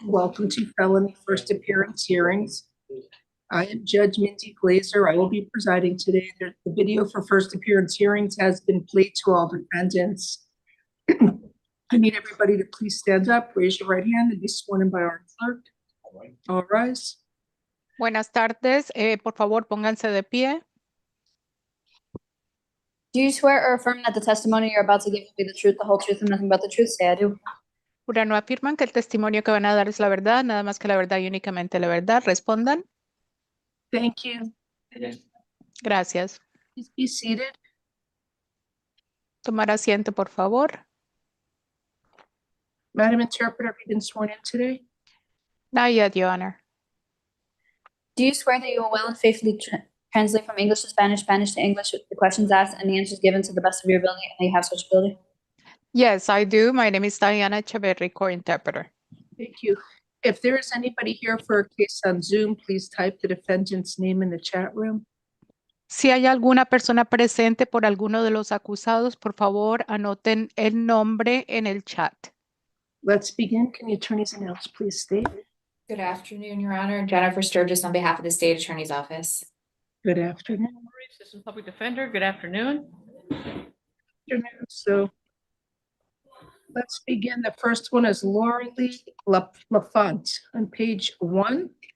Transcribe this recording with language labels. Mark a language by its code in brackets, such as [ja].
[en] Welcome to Felony First Appearance Hearings. I am Judge Mindy Glazer. I will be presiding today. The video for first appearance hearings has been played to all defendants. I need everybody to please stand up, raise your right hand, and be sworn in by our clerk. All rise. [es] Buenas tardes, por favor pónganse de pie. [en] Do you swear or affirm that the testimony you're about to give will be the truth, the whole truth, and nothing but the truth? Say I do. [es] Juran o afirman que el testimonio que van a dar es la verdad, nada más que la verdad y únicamente la verdad. Respondan. [en] Thank you. [es] Gracias. [en] Please be seated. [es] Tomar asiento, por favor. [en] Madam Interpreter, have you been sworn in today? Not yet, Your Honor. Do you swear that you will well and faithfully translate from English to Spanish, Spanish to English, with the questions asked and the answers given to the best of your ability, and you have such ability? Yes, I do. My name is Diana Echeverry, court interpreter. Thank you. If there is anybody here for a case on Zoom, please type the defendant's name in the chat room. [es] Si hay alguna persona presente por alguno de los acusados, por favor, anoten el nombre en el chat. [en] Let's begin. Can the attorneys announce, please state? Good afternoon, Your Honor. Jennifer Sturgis on behalf of the State Attorney's Office. Good afternoon. Assistant Public Defender, good afternoon. So let's begin. The first one is Laura Lee Lafont on page 1.